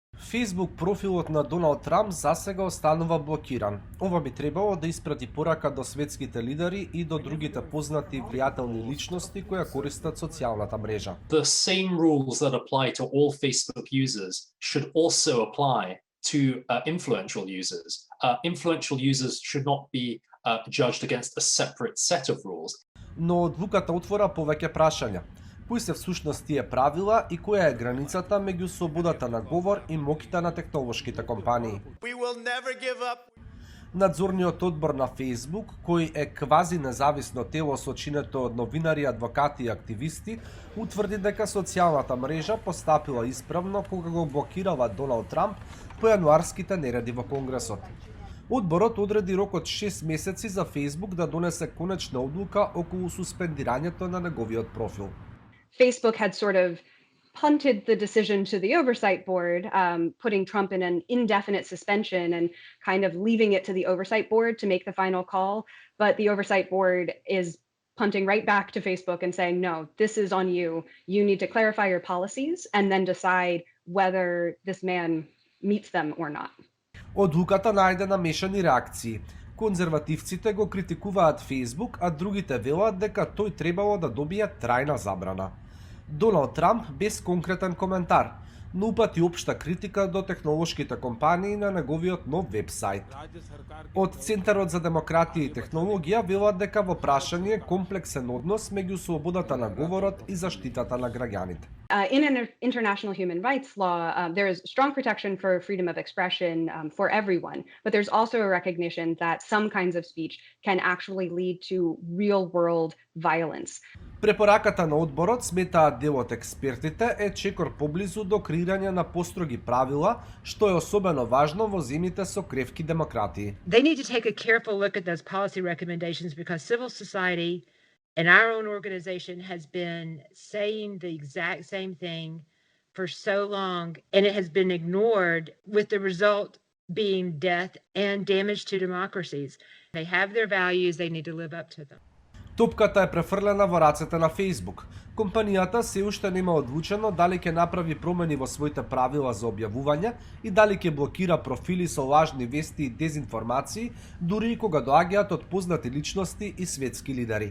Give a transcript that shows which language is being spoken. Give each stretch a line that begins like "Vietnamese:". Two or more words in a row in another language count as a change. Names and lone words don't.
Macedonian: Facebook профилот на Доналд Трамп засега останува блокиран. Ова би требало да испрати порака до светските лидери и до другите познати и влијателни личности кои ја користат социјалната мрежа.
English: The same rules that apply to all Facebook users should also apply to influential users. Influential users should not be judged against a separate set of rules.
Macedonian: Но одлуката отвора повеќе прашања. Кои се всушност тие правила и која е границата меѓу слободата на говор и моќта на технолошките компании? Надзорниот одбор на Facebook, кој е квази независно тело сочинето од новинари, адвокати и активисти, утврди дека социјалната мрежа постапила исправно кога го блокирала Доналд Трамп по јануарските нереди во Конгресот. Одборот одреди рок од 6 месеци за Facebook да донесе конечна одлука околу суспендирањето на неговиот профил.
English: Facebook had sort of punted the decision to the oversight board, putting Trump in an indefinite suspension and kind of leaving it to the oversight board to make the final call. But the oversight board is punting right back to Facebook and saying, no, this is on you. You need to clarify your policies and then decide whether this man meets them or not.
Macedonian: Одлуката најде намешани реакции. Конзервативците го критикуваат Facebook, а другите велат дека тој требало да добие трајна забрана. Доналд Трамп без конкретен коментар, но упати општа критика до технолошките компании на неговиот нов вебсайт. Од Центарот за демократија и технологија велат дека во прашање е комплексен однос меѓу слободата на говорот и заштитата на граѓаните.
English: In international human rights law, there is strong protection for freedom of expression for everyone, but there's also a recognition that some kinds of speech can actually lead to real-world violence.
Macedonian: Препораката на одборот, сметаат дел од експертите, е чекор поблизу до креирање на построги правила, што е особено важно во земјите со кревки демократии.
English: They need to take a careful look at those policy recommendations because civil society and our own organization has been saying the exact same thing for so long, and it has been ignored, with the result being death and damage to democracies. They have their values, they need to live up to them.
Macedonian: Топката е префрлена во рацете на Facebook. Компанијата се уште нема одлучено дали ќе направи промени во своите правила за објавување и дали ќе блокира профили со лажни вести и дезинформации, дури и кога доаѓаат од познати личности и светски лидери.